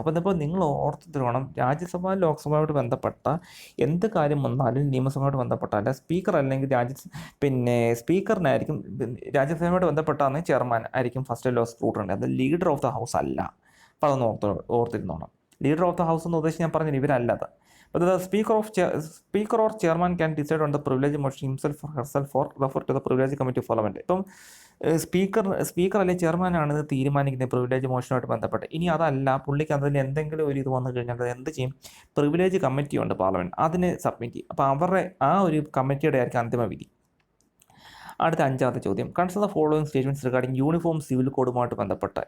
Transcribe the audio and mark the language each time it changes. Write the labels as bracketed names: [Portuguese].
[Malayalam] അപ്പോൾ ഇതിപ്പോൾ നിങ്ങൾ ഓർത്തിട്ട് വേണം, രാജ്യസഭ ലോക്സഭയുമായിട്ട് ബന്ധപ്പെട്ട എന്ത് കാര്യം വന്നാലും നിയമസഭയുമായിട്ട് ബന്ധപ്പെട്ടാൽ സ്പീക്കർ അല്ലെങ്കിൽ സ്പീക്കറിനായിരിക്കും, രാജ്യസഭയുമായിട്ട് ബന്ധപ്പെട്ടാണ് ചെയർമാൻ ആയിരിക്കും [English] First level of scrutiny. [Malayalam] അത് ലീഡർ ഓഫ് ദ ഹൗസ് അല്ല. അപ്പോൾ അതൊന്ന് ഓർത്തിരുന്നോണം. ലീഡർ ഓഫ് ദ ഹൗസ് എന്ന് ഉദ്ദേശിച്ച് ഞാൻ പറഞ്ഞില്ല, ഇവരല്ലത്. [English] But the speaker or chairman can decide on the privilege motion himself or herself or refer to the privilege committee of parliament. [Malayalam] ഇപ്പം speaker അല്ലെങ്കിൽ ചെയർമാനാണ് ഇത് തീരുമാനിക്കുന്നത് പ്രിവിലേജ് മോഷനുമായിട്ട് ബന്ധപ്പെട്ട്. ഇനി അതല്ല, പുള്ളിക്ക് അതിൽ എന്തെങ്കിലും ഒരു ഇത് വന്നു കഴിഞ്ഞാൽ അത് എന്ത് ചെയ്യും? പ്രിവിലേജ് കമ്മിറ്റി ഉണ്ട് പാർലമെൻറ്റ്, അതിന് സബ്മിറ്റ് ചെയ്യും. അപ്പോൾ അവരുടെ ആ ഒരു കമ്മിറ്റിയുടെ ആയിരിക്കും അന്തിമ വിധി. അടുത്ത 5ാമത്തെ ചോദ്യം, [English] consider the following statements regarding [Malayalam] uniform civil കോഡുമായിട്ട് ബന്ധപ്പെട്ട്.